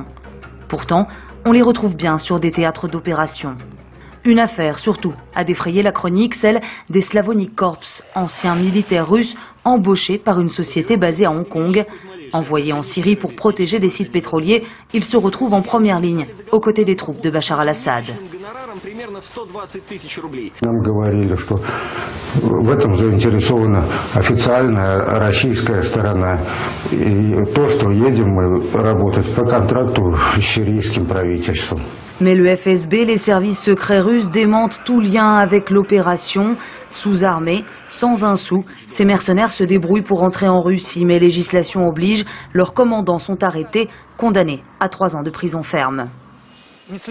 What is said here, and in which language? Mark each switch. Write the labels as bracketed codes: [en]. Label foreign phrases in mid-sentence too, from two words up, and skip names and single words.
[fr] Pourtant, on les retrouve bien sur des théâtres d'opération. Une affaire, surtout, a défrayé la chronique, celle des Slavonic Corps, anciens militaires russes embauchés par une société basée à Hong Kong. Envoyés en Syrie pour protéger des sites pétroliers, ils se retrouvent en première ligne, aux côtés des troupes de Bachar al-Assad. [ru] Нам говорили, что в этом заинтересована официальная российская сторона. И то, что едем мы работать по контракту с сирийским правительством. [fr] Mais le FSB, les services secrets russes, démentent tout lien avec l'opération. Sous-armés, sans un sou, ces mercenaires se débrouillent pour entrer en Russie, mais législation oblige, leurs commandants sont arrêtés, condamnés à 3 ans de prison ferme.